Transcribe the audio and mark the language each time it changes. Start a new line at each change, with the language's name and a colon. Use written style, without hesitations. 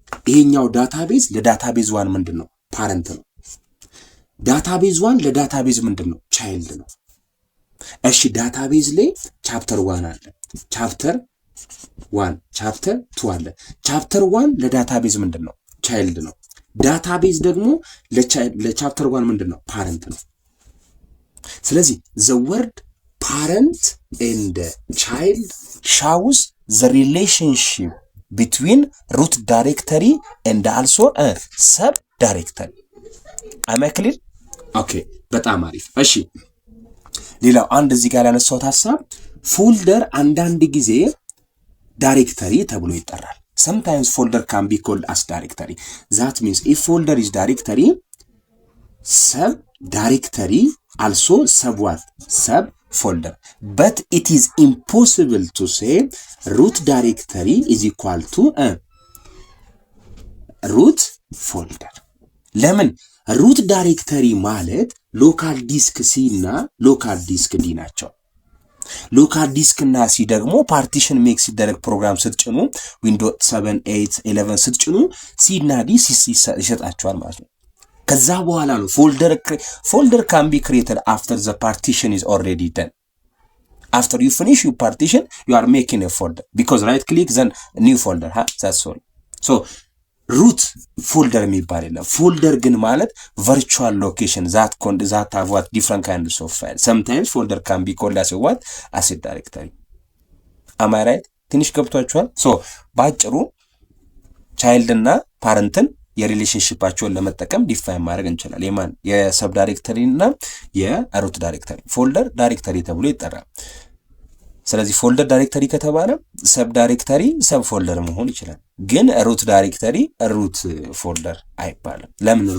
Amharic: ይሄኛው ዳታቤዝ ለዳታቤዝ 1 ምንድን ነው? ፓረንት ነው። ዳታቤዝ 1 ለዳታቤዝ ምንድን ነው? ቻይልድ ነው። እሺ ዳታቤዝ ላይ ቻፕተር 1 አለ፣ ቻፕተር 1 ቻፕተር 2 አለ። ቻፕተር 1 ለዳታቤዝ ምንድን ነው? ቻይልድ ነው። ዳታቤዝ ደግሞ ለቻፕተር 1 ምንድን ነው? ፓረንት ነው። ስለዚህ
English: the word parent and child shows the relationship between root directory and also a sub directory. am I clear?
Amharic: ኦኬ በጣም አሪፍ። እሺ ሌላው አንድ እዚህ ጋር ያነሳሁት ሐሳብ ፎልደር አንዳንድ ጊዜ ዳይሬክተሪ ተብሎ ይጠራል።
English: sometimes folder can be called as directory. that means if folder is directory, sub directory also sub folder. But it is impossible to say root directory is equal to a root folder.
Amharic: ለምን? root directory ማለት ሎካል ዲስክ ሲ እና ሎካል ዲስክ ዲ ናቸው። ሎካል ዲስክ እና ሲ ደግሞ ፓርቲሽን ሜክ ሲደረግ ፕሮግራም ስትጭኑ ዊንዶውስ 7 8 11 ስትጭኑ ሲ እና ዲ ይሰጣቸዋል ማለት ነው። ከዛ በኋላ ነው ፎልደር
English: can be created after the partition is already done. After you finish your partition, you are making a folder because right click then new folder. That's all. So root folder
Amharic: የሚባል የለም። ፎልደር ግን ማለት
English: virtual location that have what different kinds of files. Sometimes folder can be called as a directory. Am I right?
Amharic: ትንሽ ገብቷችኋል? so ባጭሩ child እና parentን የሪሌሽንሺፓቸውን ለመጠቀም ዲፋይን ማድረግ እንችላለን። የማን የሰብ ዳይሬክተሪ እና የሩት ዳይሬክተሪ። ፎልደር ዳይሬክተሪ ተብሎ ይጠራል። ስለዚህ ፎልደር ዳይሬክተሪ ከተባለ ሰብ ዳይሬክተሪ ሰብ ፎልደር መሆን ይችላል። ግን ሩት ዳይሬክተሪ ሩት ፎልደር አይባልም። ለምን?